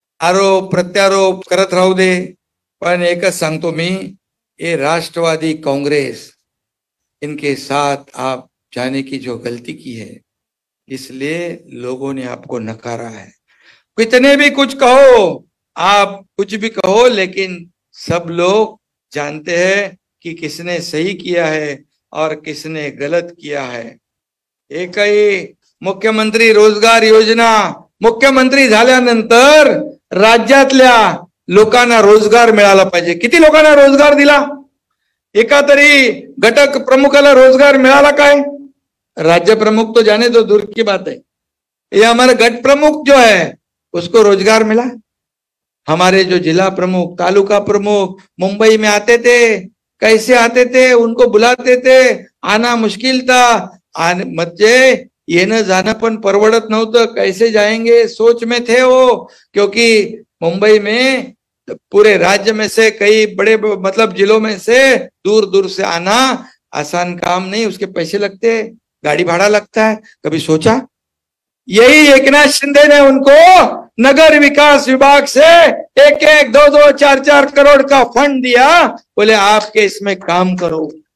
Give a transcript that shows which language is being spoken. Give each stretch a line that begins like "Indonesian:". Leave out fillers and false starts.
Marathi: आरोप प्रत्यारोप करत राहू दे, पण एकच सांगतो मी,
Hindi: ये राष्ट्रवादी कांग्रेस, इनके साथ आप जाने की जो गलती की है, इसलिए लोगों ने आपको नकारा है. कितने भी कुछ कहो, आप कुछ भी कहो, लेकिन सब लोग जानते हैं कि किसने सही किया है और किसने गलत किया है.
Marathi: एकही मुख्यमंत्री रोजगार योजना, मुख्यमंत्री झाल्यानंतर राज्यातल्या लोकांना रोजगार मिळाला पाहिजे. किती लोकांना रोजगार दिला? एका तरी घटक प्रमुखाला रोजगार मिळाला काय?
Hindi: राज्य प्रमुख तो जाने दो, दूर की बात है. ये हमारा गट प्रमुख जो है उसको रोजगार मिला. हमारे जो जिला प्रमुख, तालुका प्रमुख मुंबई में आते थे, कैसे आते थे, उनको बुलाते थे, आना मुश्किल था.
Marathi: म्हणजे येणं जाणं पण परवडत नव्हतं.
Hindi: कैसे जाएंगे सोच में थे वो, क्योंकि मुंबई में पूरे राज्य में से कई बड़े मतलब जिलों में से दूर दूर से आना आसान काम नहीं, उसके पैसे लगते, गाड़ी भाड़ा लगता है. कभी सोचा? यही एकनाथ शिंदे ने उनको नगर विकास विभाग से 1-1, 2-2, 4-4 करोड़ का फंड दिया, बोले आपके इसमें काम करो.